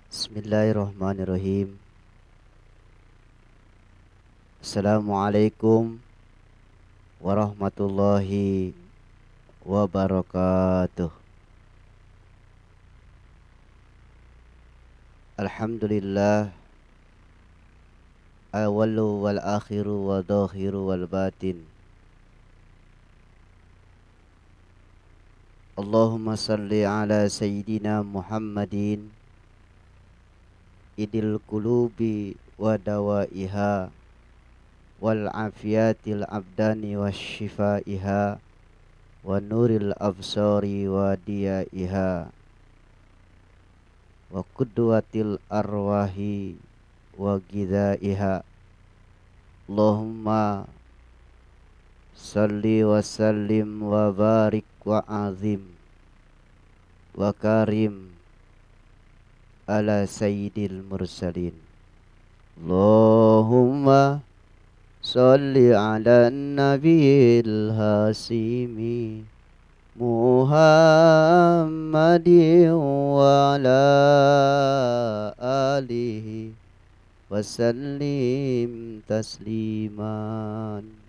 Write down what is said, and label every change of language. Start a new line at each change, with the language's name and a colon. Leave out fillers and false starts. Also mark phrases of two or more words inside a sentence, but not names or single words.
Arabic: بسم الله الرحمن الرحيم. السلام عليكم ورحمة الله وبركاته. الحمد لله، أول والآخر وظاهر والباطن. اللهم صل على سيدنا محمد عيد القلوب ودوائها والعافية الأبدان وشفائها ونور الأبصار وضيائها وقدوة الأرواح وغذائها. اللهم صل وسلم وبارك وعظم وكرم على سيد المرسلين. اللهم صل على نبي الهاشمي محمد وعلى آله وسلم تسليما.